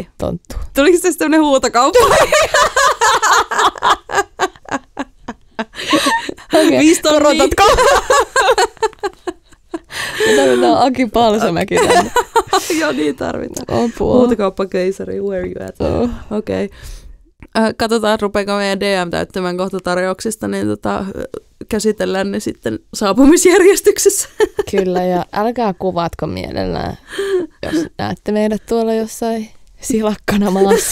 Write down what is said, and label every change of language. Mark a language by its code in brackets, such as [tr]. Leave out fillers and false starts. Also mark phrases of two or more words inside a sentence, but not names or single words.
[fi] tonttua. Tuliko se tämmöinen huutokauppa? [en] Okay. [fi] 5 tonnia. Korotatko? Me tarvitaan Aki Palsamäki tänne. Joo, niin tarvitaan. Apua. Huutokauppakeisari, [en] where you at? Oh. [fi] Okei. Katsotaan, rupeako meidän DM täyttämään kohta tarjouksista, niin käsitellään ne sitten saapumisjärjestyksessä. Kyllä, ja älkää kuvatko mielellään, jos näette meidät tuolla jossain silakkana maassa.